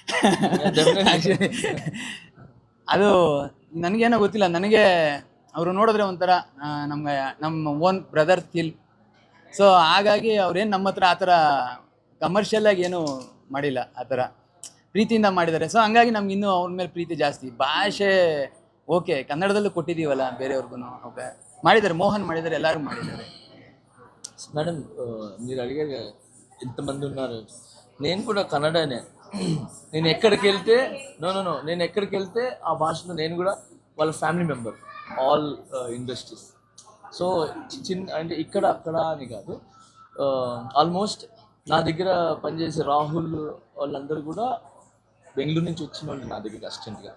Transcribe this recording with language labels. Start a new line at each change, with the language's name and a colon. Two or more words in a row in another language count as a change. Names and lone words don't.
Kannada: ಅದು ನನಗೇನೋ ಗೊತ್ತಿಲ್ಲ, ನನಗೆ ಅವರು ನೋಡಿದ್ರೆ ಒಂಥರ ನಮ್ಮ
English: own brother feel.
Kannada: ಸೊ ಹಾಗಾಗಿ ಅವ್ರೇನು ನಮ್ಮ ಹತ್ರ ಆ ಥರ ಕಮರ್ಷಿಯಲಾಗಿ ಏನೂ ಮಾಡಿಲ್ಲ, ಆ ಥರ ಪ್ರೀತಿಯಿಂದ ಮಾಡಿದ್ದಾರೆ. ಸೊ ಹಂಗಾಗಿ ನಮ್ಗೆ ಇನ್ನೂ ಅವ್ರ ಮೇಲೆ ಪ್ರೀತಿ ಜಾಸ್ತಿ. ಭಾಷೆ ఓకే కన్నడదಲ್ಲೂ ಕೊಟ್ಟಿದ್ದೀವಲ್ಲ ಬೇರೆಯವ್ರಿಗೂ. ఓకే ಮಾಡಿದ್ದಾರೆ, మోహన్ ಮಾಡಿದ್ದಾರೆ, ಎಲ್ಲರೂ ಮಾಡಿದ್ದಾರೆ.
Telugu: మేడం మీరు అడిగారు ఎంతమంది ఉన్నారు, నేను కూడా కన్నడనే. నేను ఎక్కడికి వెళ్తే నేను ఎక్కడికి వెళ్తే ఆ భాషలో నేను కూడా వాళ్ళ
English: family member, all industries.
Telugu: సో అంటే ఇక్కడ అక్కడ అని కాదు, ఆల్మోస్ట్ నా దగ్గర పనిచేసే రాహుల్ వాళ్ళందరూ కూడా బెంగళూరు నుంచి వచ్చిన వాళ్ళు నా దగ్గరికి అసిస్టెంట్గా.